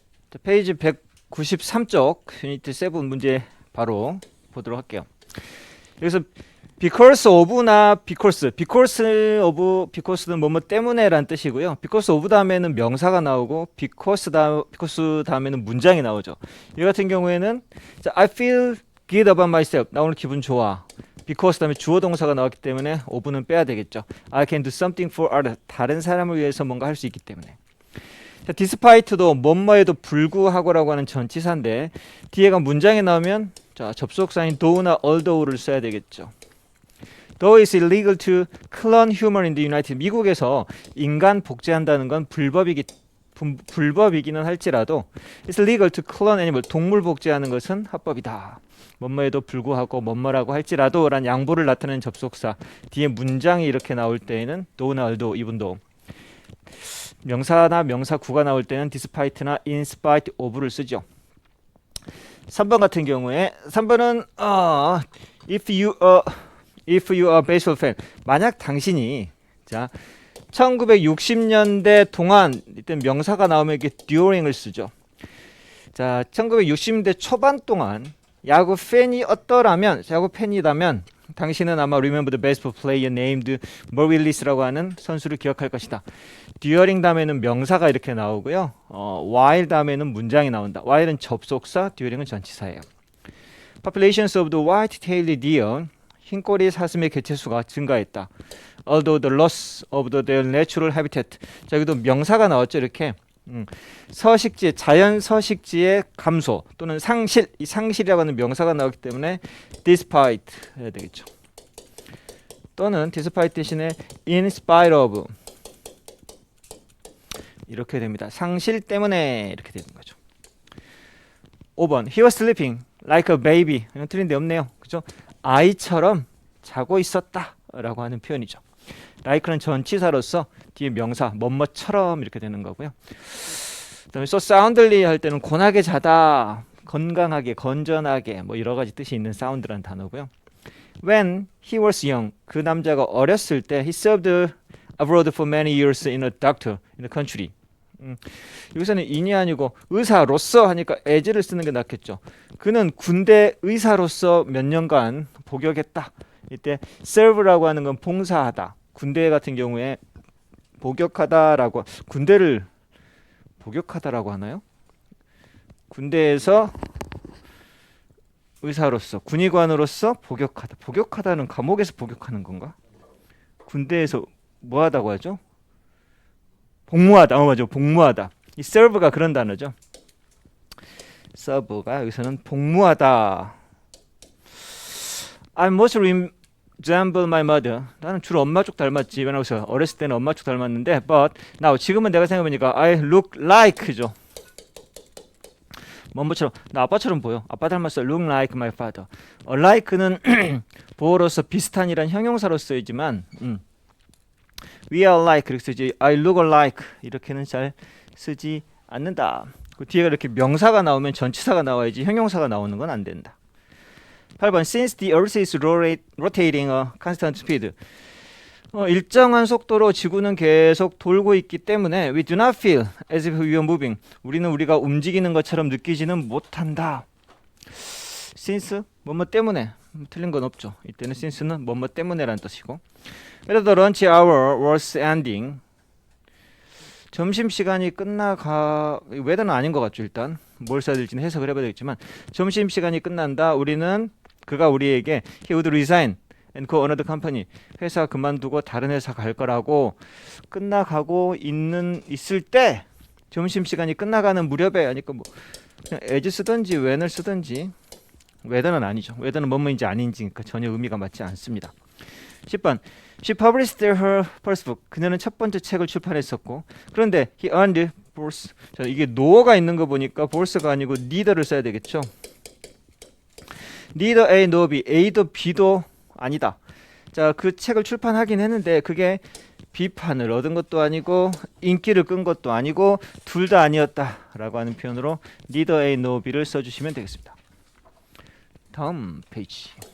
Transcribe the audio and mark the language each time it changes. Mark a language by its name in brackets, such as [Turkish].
[Korean] 자, 페이지 193쪽 유니트 7 문제 바로 보도록 할게요. 여기서 because of나 because는 뭐뭐 때문에란 뜻이고요. because of 다음에는 명사가 나오고 because 다음에는 문장이 나오죠. [English] 이 같은 경우에는 자, I feel good about myself. [Korean] 나 오늘 기분 좋아. because 다음에 주어 동사가 나왔기 때문에 of는 빼야 되겠죠. [English] I can do something for others. [Korean] 다른 사람을 위해서 뭔가 할 수 있기 때문에. 자, despite도 뭐뭐에도 불구하고라고 하는 전치사인데 뒤에가 문장에 나오면 자, 접속사인 though나 although를 써야 되겠죠. [English] Though it's illegal to clone human in the United. [Korean] 미국에서 인간 복제한다는 건 불법이기는 할지라도 it's illegal to clone animal. 동물 복제하는 것은 합법이다. 뭐뭐에도 불구하고 뭐뭐라고 할지라도 란 양보를 나타내는 접속사 뒤에 문장이 이렇게 나올 때에는 though나 although, 이분도 명사나 명사구가 나올 때는 despite나 in spite of를 쓰죠. [English] 3번 같은 경우에 3번은 if you are a baseball fan. [Korean] 만약 당신이 자 1960년대 동안 이때 명사가 나오면 이게 during을 쓰죠. 자 1960년대 초반 동안 야구 팬이었더라면 야구 팬이라면 당신은 아마 remember the baseball player named Merv Willis 라고 하는 선수를 기억할 것이다. during 다음에는 명사가 이렇게 나오고요. while 다음에는 문장이 나온다. while은 접속사, during은 전치사예요. [English] Populations of the white-tailed deer. [Korean] 흰꼬리 사슴의 개체수가 증가했다. [English] Although the loss of their natural habitat. [Korean] 자, 여기도 명사가 나왔죠. 이렇게 서식지, 자연 서식지의 감소 또는 상실, 이 상실이라고 하는 명사가 나왔기 때문에 despite 해야 되겠죠. 또는 despite 대신에 in spite of 이렇게 됩니다. 상실 때문에 이렇게 되는 거죠. [English] 5번 He was sleeping like a baby. [Korean] 이건 틀린 데 없네요. 그죠? 아이처럼 자고 있었다 라고 하는 표현이죠. like는 전치사로서 뒤에 명사 뭐뭐처럼 이렇게 되는 거고요. 그다음에 so soundly 할 때는 곤하게 자다, 건강하게, 건전하게 뭐 여러 가지 뜻이 있는 sound라는 단어고요. [English] When he was young, 그 남자가 어렸을 때 he served abroad for many years in a doctor in the country. [Korean] 여기서는 인이 아니고 의사로서 하니까 as를 쓰는 게 낫겠죠. 그는 군대 의사로서 몇 년간 복역했다. 이때 serve라고 하는 건 봉사하다. 군대 같은 경우에 복역하다라고 군대를 복역하다라고 하나요? 군대에서 의사로서 군의관으로서 복역하다. 복역하다는 감옥에서 복역하는 건가? 군대에서 뭐 하다고 하죠? 복무하다. 맞아. 복무하다. 이 serve가 그런 단어죠. serve가 여기서는 복무하다. [English] I must resemble my mother. [Korean] 나는 주로 엄마 쪽 닮았지. 왜냐면 어렸을 때는 엄마 쪽 닮았는데 but now 지금은 내가 생각해보니까 I look like죠. 뭐처럼 나 아빠처럼 보여. 아빠 닮았어. look like my father. like는 보어로서 비슷한이란 형용사로 쓰이지만 we are like 그렇게 쓰지 I look alike 이렇게는 잘 쓰지 않는다. 그 뒤에 이렇게 명사가 나오면 전치사가 나와야지 형용사가 나오는 건 안 된다. [English] 8번 Since the earth is rotating a constant speed. 일정한 속도로 지구는 계속 돌고 있기 때문에 we do not feel as if we are moving. [Korean] 우리는 우리가 움직이는 것처럼 느끼지는 못한다. Since 뭐뭐 때문에 틀린 건 없죠. [English] 이때는 since는 뭐뭐 때문에라는 뜻이고 Whether the lunch hour was ending. [Korean] 점심시간이 whether는 아닌 것 같죠. 일단 뭘 써야 될지는 해석을 해봐야 되겠지만 점심시간이 끝난다. [English] 우리는 그가 우리에게 he would resign and go another company. [Korean] 회사 그만두고 다른 회사 갈 거라고 끝나가고 있을 때 점심시간이 끝나가는 무렵에 하니까 뭐 그냥 as 쓰든지 when을 쓰든지 whether는 아니죠. whether는 뭐뭐인지 아닌지 전혀 의미가 맞지 않습니다. [English] 10번 She published her first book. [Korean] 그녀는 첫 번째 책을 출판했었고 그런데 he earned bourse. 자, 이게 no가 있는 거 보니까 bourse가 아니고 neither를 써야 되겠죠. neither A nor B. A도 B도 아니다. 자, 그 책을 출판하긴 했는데 그게 비판을 얻은 것도 아니고 인기를 끈 것도 아니고 둘 다 아니었다라고 하는 표현으로 neither A nor B를 써주시면 되겠습니다. 다음 페이지.